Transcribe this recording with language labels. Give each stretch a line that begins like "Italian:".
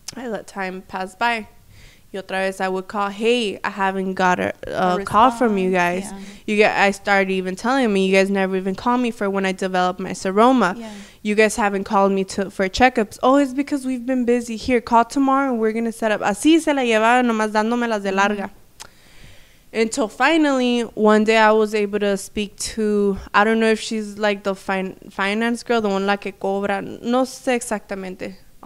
English: I let time pass by.
Spanish: Y otra vez
English: I would call, hey, I haven't got a call from you guys. Yeah. I started even telling me, you guys never even called me for when I developed my seroma. Yeah. You guys haven't called me for checkups. Oh, it's because we've been busy. Here, call tomorrow and we're going to set up.
Spanish: Así se la llevaba, nomás dándomelas de larga.
English: Until finally, one day I was able to speak to, I don't know if she's like the finance girl, the one
Spanish: la que cobra. No sé exactamente.